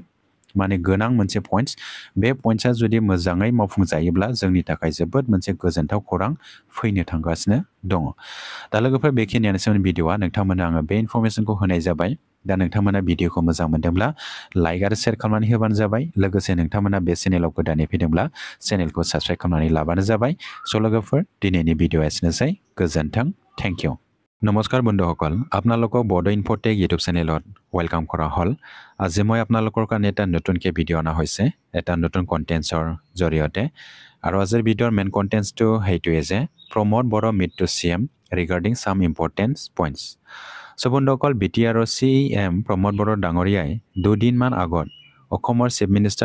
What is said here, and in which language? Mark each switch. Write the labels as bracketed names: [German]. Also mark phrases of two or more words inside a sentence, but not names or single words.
[Bodo] माने गोनां मोनसे पइन्ट्स बे पइन्ट्सआ जुदि मोजाङै मावफुंजायोब्ला जोंनि थाखाय जोबोद मोनसे गोजोनथाव खौरां फैनो थांगासिनो दङ दा लोगोफोर बेखिनियानोसै भिडिअआ नोंथांमोननो आङो बे इनफरमेसनखौ होनाय जाबाय दा नोंथांमोना भिडिअखौ मोजां मोनदोंब्ला लाइक आरो शेयार खालामनानै होबानो जाबाय लोगोसे नोंथांमोना बे चेनेलाव गोदानै फैदोंब्ला चेनेलखौ साबस्क्राइब खालामनानै लाबानो जाबाय स' लोगोफोर दिनैनि भिडिअ एसेनोसै गोजोन्थों [English] thank you [Assamese] নমস্কাৰ বন্ধুসকল আপোনালোকক বড়ো ইনফোটেক ইউটিউব চেনেলত ৱেলকাম কৰা হ'ল আজি মই আপোনালোকৰ কাৰণে এটা নতুনকৈ ভিডিঅ' অনা হৈছে এটা নতুন কণ্টেণ্টছৰ জৰিয়তে আৰু আজিৰ ভিডিঅ'ৰ মেইন কণ্টেণ্টছটো সেইটোৱে যে প্ৰমোদ বড়ো [English] meet to [Assamese] CM [English] regarding some important points [Assamese] চ' বন্ধুসকল BTRৰ CEM প্ৰমোদ বড়ো ডাঙৰীয়াই দুদিনমান আগত অসমৰ [English] chief minister